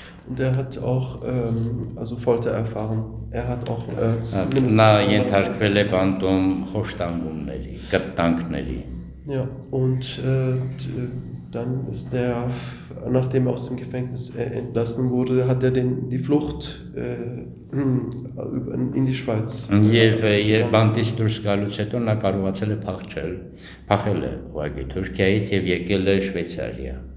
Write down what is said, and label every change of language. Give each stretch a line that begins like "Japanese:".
German: Und er hat auch Folter erfahren. Er hat auch
Armenian: Նա ենթարկվել է բանտում խոշտանգումների, կտանքների։
German: Ja, und dann ist er, nachdem er aus dem Gefängnis entlassen wurde, hat er die Flucht in die Schweiz.
Armenian: Եվ բանտից դուրս գալուց հետո նա կարողացել է փախել է ուղղակի Թուրքիայից եւ եկել է Շվեյցարիա։